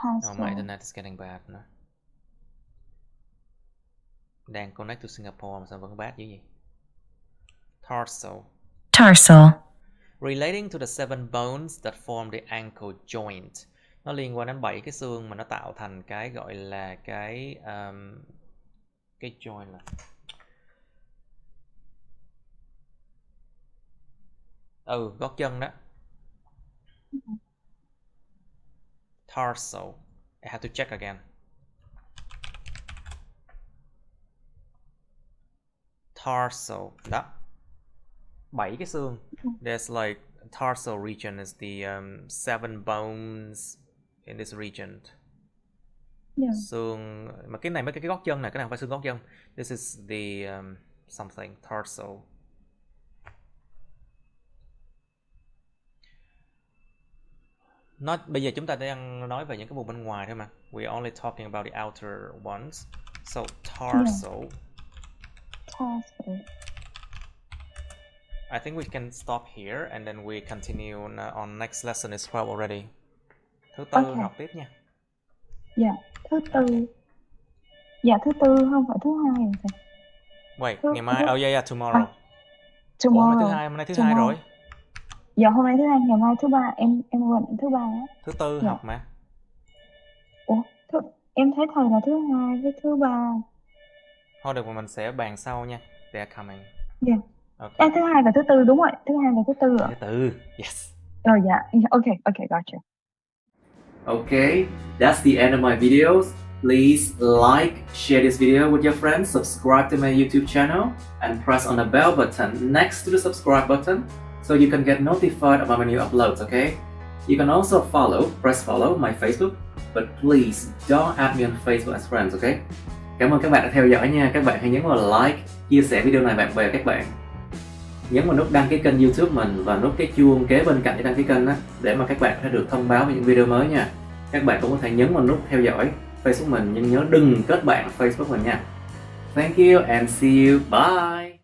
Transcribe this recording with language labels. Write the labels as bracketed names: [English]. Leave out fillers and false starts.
[English] Oh, my internet is getting bad [Vietnamese] nữa. Đang [English] connect to [Vietnamese] Singapore mà sao vẫn bad dữ vậy? [English] Tarsal. Relating to the 7 bones that form the ankle joint. [Vietnamese] Nó liên quan đến 7 cái xương mà nó tạo thành cái gọi là cái joint là gót chân đó. [English] Tarsal. I have to check again. [Vietnamese] Tarsal. Đó. 7 cái xương. [English] There's like tarsal region is the 7 bones in this region. Yeah. [Vietnamese] Xương mà cái này mấy cái gót chân này, cái này không phải xương gót chân. [English] This is the something tarsal. [Vietnamese] Bây giờ chúng ta đang nói về những cái vùng bên ngoài thôi mà. [English] We're only talking about the outer ones. So tarsal. Tarsal. I think we can stop here and then we continue on next lesson is 12 already. [Vietnamese] Thứ tư học tiếp nha. Dạ, thứ tư. Dạ, thứ tư không phải thứ hai rồi sao? [English] Wait, [Vietnamese] ngày mai. [English] Oh yeah, tomorrow. Tomorrow. [Vietnamese] Hôm nay thứ hai rồi. Dạ, hôm nay thứ hai, ngày mai thứ ba, em quên thứ ba á. Thứ tư học mà. Ủa, em thấy thầy là thứ hai với thứ ba. Thôi được, mình sẽ bàn sau nha. [English] They are coming. Dạ. Okay. [Vietnamese] Thứ hai và thứ tư, đúng rồi. Thứ hai và thứ tư ạ. Thứ tư, [English] yes. Dạ. Okay, gotcha. Okay, that's the end of my videos. Please like, share this video with your friends, subscribe to my YouTube channel, and press on the bell button next to the subscribe button so you can get notified about my new uploads, okay? You can also press follow my Facebook, but please don't add me on Facebook as friends, okay? [Vietnamese] Cảm ơn các bạn đã theo dõi nha. Các bạn hãy nhấn vào like, chia sẻ video này bạn bè các bạn. Nhấn vào nút đăng ký kênh YouTube mình và nút cái chuông kế bên cạnh để đăng ký kênh đó, để mà các bạn có thể được thông báo về những video mới nha. Các bạn cũng có thể nhấn vào nút theo dõi Facebook mình, nhưng nhớ đừng kết bạn Facebook mình nha. [English] Thank you and see you. Bye.